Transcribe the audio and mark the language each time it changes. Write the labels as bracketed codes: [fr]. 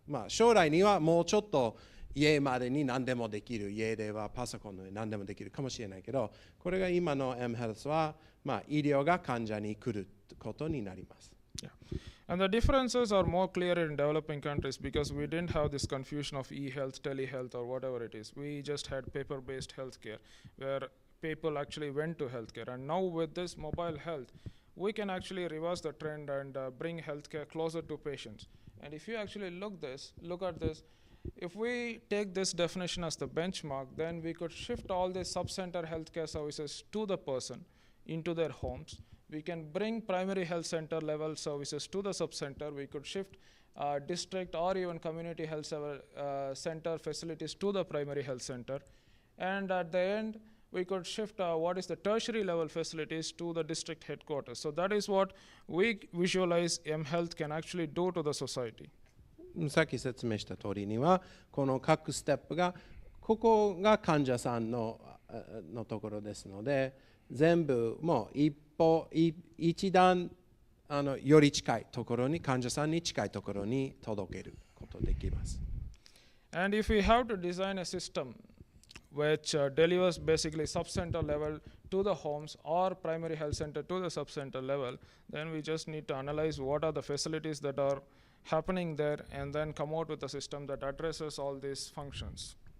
[ja] 将来にはもうちょっと家までに何でもできる。家ではパソコンで何でもできるかもしれないけど、これが今の M ヘルスは、医療が患者に来ることになります。 [en] Yeah. And the differences are more clear in developing countries because we didn't have this confusion of e-health, telehealth, or whatever it is. We just had paper-based healthcare where people actually went to healthcare. And now with this mobile health, we can actually reverse the trend and bring healthcare closer to patients. And if you actually look at this, if we take this definition as the benchmark, then we could shift all the sub-center healthcare services to the person into their homes. We can bring primary health center level services to the sub-center. We could shift district or even community health center facilities to the primary health center. And at the end, we could shift what is the tertiary level facilities to the district headquarters. So that is what we visualize mHealth can actually do to the society. [ja] さっき説明した通りには、この各ステップが、ここが患者さんのところですので、全部もう一段より近いところに、患者さんに近いところに届けることできます。 [en] And if we have to design a system which delivers basically sub-center level to the homes or primary health center to the sub-center level, then we just need to analyze what are the facilities that are happening there and then come out with a system that addresses all these functions.